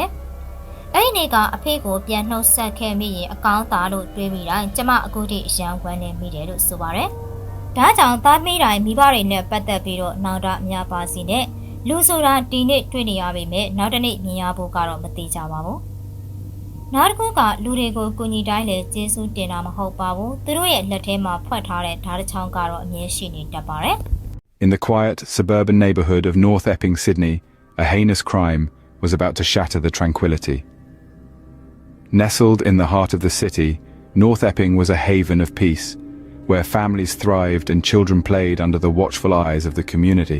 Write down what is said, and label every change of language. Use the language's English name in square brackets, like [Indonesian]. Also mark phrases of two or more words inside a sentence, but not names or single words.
[Burmese] ။အဲ့ဒီနေ့ကအဖေကိုပြန်နှုတ်ဆက်ခဲ့မိရင်အကောင်းသားလို့တွေးမိတိုင်းကျမအခုထိအယံဝမ်းနေမိတယ်လို့ဆိုပါတယ်။ဒါကြောင့်သားမိတိုင်းမိဘတွေနဲ့ပတ်သက်ပြီးတော့နောက်တာများပါစီနဲ့လူဆိုတာဒီနေ့တွေ့နေရပေမဲ့နောက်တစ်နေ့မြင်ရဖို့ကတော့မသိကြပါဘူး။နောက်တစ်ခုကလူတွေကိုကူညီတိုင်းလည်းကျေးဇူးတင်တာမဟုတ်ပါဘူး။သူတို့ရဲ့လက်ထဲမှာဖွက်ထားတဲ့ဓာတ်ချောင်းကတော့အမြဲရှိနေတတ်ပါတယ်။ [English] In the quiet suburban neighbourhood of North Epping, Sydney, a heinous crime was about to shatter the tranquility. Nestled in the heart of the city, North Epping was a haven of peace, where families thrived and children played under the watchful eyes of the community.